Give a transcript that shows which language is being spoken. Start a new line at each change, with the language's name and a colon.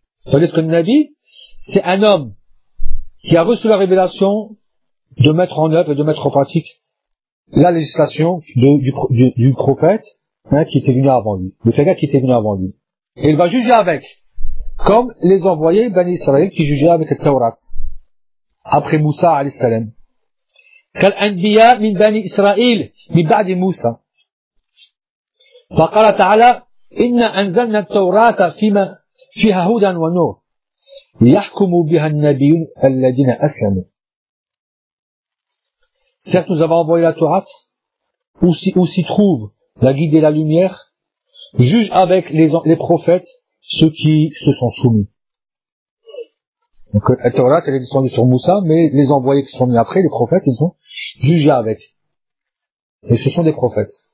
French: C'est-à-dire qu'un nabi, c'est un homme qui a reçu la révélation de mettre en œuvre et de mettre en pratique la législation du prophète qui était venu avant lui, le fait qui était venu avant lui. Et il va juger avec, comme les envoyés d'Israël qui jugeaient avec la Torah, après Moussa
Arabic: alayhi salam. كالأنبياء من بني إسرائيل من بعد موسى. فقال تعالى: إنا أنزلنا التوراة فيها هدى ونور ليحكموا بها النبيون الذين أسلموا.
French: Certes, nous avons envoyé la Torah, où s'y trouve la guide et la lumière, juge avec les prophètes ceux qui se sont soumis. Donc, la Torah, elle est descendue sur Moussa, mais les envoyés qui sont venus après, les prophètes, ils ont jugé avec. Et ce sont des prophètes.